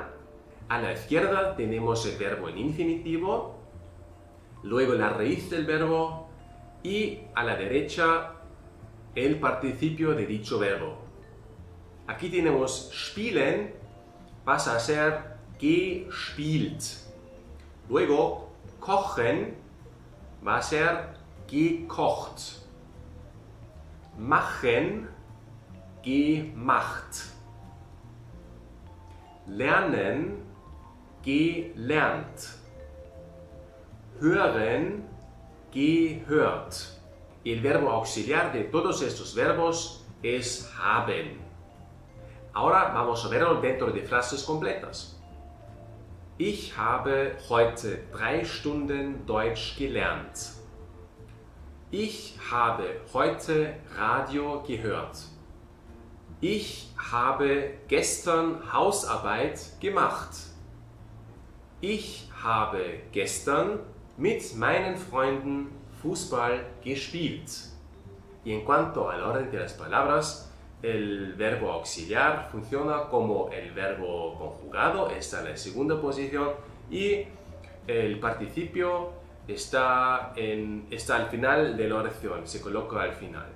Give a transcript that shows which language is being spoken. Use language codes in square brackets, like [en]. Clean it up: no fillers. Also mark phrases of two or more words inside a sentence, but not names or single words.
[es] A la izquierda tenemos el verbo en infinitivo, luego la raíz del verbo y a la derecha el participio de dicho verbo. Aquí tenemos spielen, pasa a ser gespielt. Luego kochen va a ser gekocht. [de] Machen, gemacht. Lernen, gelernt. Hören, gehört. [es] Y el verbo auxiliar de todos estos verbos es haben. Ahora vamos a verlo dentro de frases completas. [de] Ich habe heute 3 Stunden Deutsch gelernt. Ich habe heute Radio gehört. Ich habe gestern Hausarbeit gemacht. Ich habe gestern mit meinen Freunden Fußball gespielt. [es] Y en cuanto al orden de las palabras, el verbo auxiliar funciona como el verbo conjugado, está en la segunda posición, y el participio está al final de la oración, se coloca al final.